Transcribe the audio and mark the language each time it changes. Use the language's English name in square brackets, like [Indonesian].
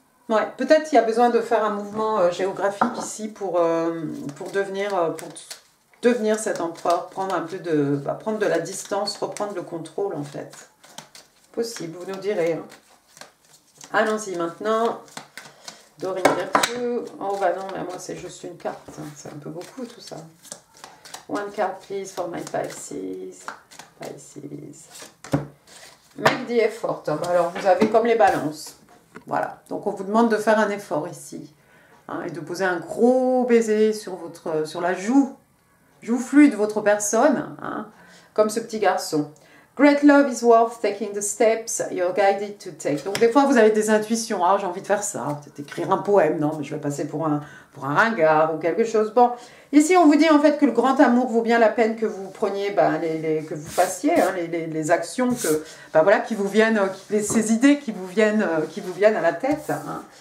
[French] Ouais, peut-être il y a besoin de faire un mouvement géographique ici pour devenir cet empereur, prendre de la distance, reprendre le contrôle en fait. Possible, vous nous direz. Hein. Allons-y maintenant. Dorine Virtue. Oh bah non, mais moi c'est juste une carte. Hein. C'est un peu beaucoup tout ça. [English] One card please for my Pisces. Pisces. Make the effort. [French] Alors vous avez comme les balances. Voilà. Donc on vous demande de faire un effort ici. Hein, et de poser un gros baiser sur la joufflue de votre personne. Hein, comme ce petit garçon. [English] Great love is worth taking the steps you're guided to take. [French] Donc des fois vous avez des intuitions, ah j'ai envie de faire ça, peut-être écrire un poème, non mais je vais passer pour un ringard ou quelque chose. Bon, ici on vous dit en fait que le grand amour vaut bien la peine que vous preniez, que vous fassiez, hein, les actions que, voilà, qui vous viennent, ces idées qui vous viennent à la tête. Hein.